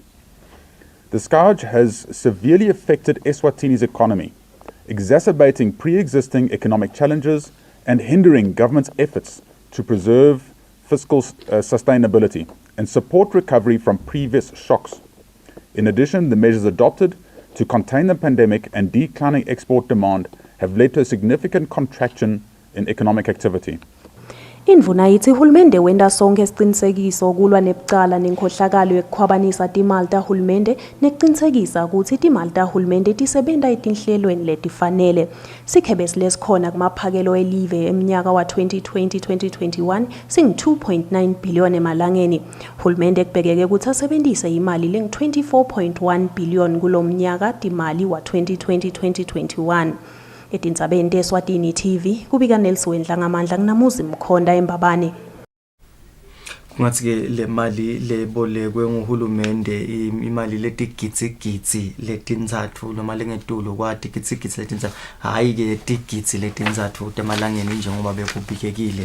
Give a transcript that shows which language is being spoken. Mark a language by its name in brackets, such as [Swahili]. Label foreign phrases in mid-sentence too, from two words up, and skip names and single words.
[English] The scourge has severely affected Eswatini's economy, exacerbating pre-existing economic challenges and hindering government's efforts to preserve fiscal sustainability and support recovery from previous shocks. In addition, the measures adopted to contain the pandemic and declining export demand have led to a significant contraction in economic activity. [Swati] Indvuna yithi uhulumende wenda sonke isiqinisekiso kulwa nebucala nenkhohlakalo yokukhwabanisa timali tahulumende nekuqinisekisa ukuthi timali tahulumende tisebenta etinhlelweni letifanele. Sikhebesi lesikhona kumaphakelo elive eminyaka wa 2020-2021 singu-2.9 billion emalangeni. Hulumende kubhekeke ukuthi asebenzise imali lengu-24.1 billion kulo mnyaka timali wa 2020-2021. Etindzabeni Eswatini TV kubika Nelson ngamandla kunamuzi Mkhonda eMbabane. Kungathi ke le mali lebolekwe nguhulumende imali letigitsi letinzathu noma lengetulu kwatigitsi letinzathu hayi ke tigitsi letinzathu temalangeni njengoba bekubikekile.